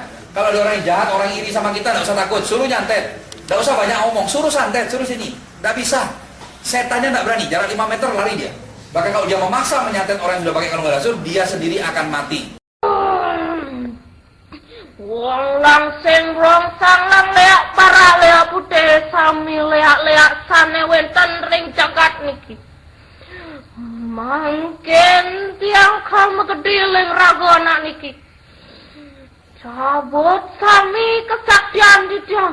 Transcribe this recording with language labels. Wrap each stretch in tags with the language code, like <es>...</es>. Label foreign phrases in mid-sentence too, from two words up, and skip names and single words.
<id>Kalau ada orang yang jahat, orang iri sama kita, tidak usah takut, suruh nyantet. Tidak usah banyak ngomong, suruh santet, suruh sini. Tidak bisa. Setannya tidak berani, jarak 5 meter lari dia. Bahkan kalau dia memaksa menyantet orang yang sudah pakai kalung galaksur, dia sendiri akan mati.</id> <ban>Wong langsing rong sangang leak para leak putih sami leak sane wenten ring jagat niki. Mangken tiang kalma gediling rago anak niki. Cabut sami kesaktian di tiang.</ban>